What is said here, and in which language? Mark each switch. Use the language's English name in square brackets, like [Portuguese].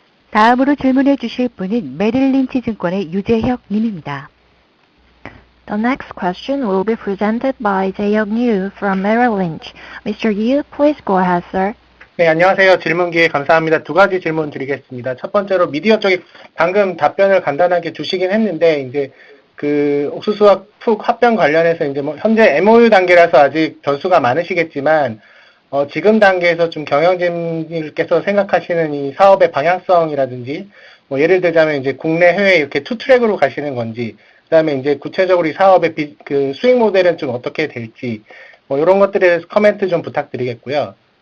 [Korean] 다음으로 질문해 주실 분은 메릴린치 증권의 유재혁 님입니다. [English] The next question will be presented by Jae-hyuk Yu from Merrill Lynch. Mr. Yu, please go ahead, sir. [Korean] 네, 안녕하세요. 질문 기회 감사합니다. 두 가지 질문 드리겠습니다. 첫 번째로 미디어 쪽에 방금 답변을 간단하게 주시긴 했는데, 이제 그 옥수수와 푹 합병 관련해서 이제 뭐 현재 MOU 단계라서 아직 변수가 많으시겠지만, 지금 단계에서 좀 경영진님께서 생각하시는 이 사업의 방향성이라든지, 뭐 예를 들자면 이제 국내 해외 이렇게 투 트랙으로 가시는 건지, 그다음에 이제 구체적으로 이 사업의 그 수익 모델은 좀 어떻게 될지, 뭐 이런 것들에 대해서 코멘트 좀 부탁드리겠고요.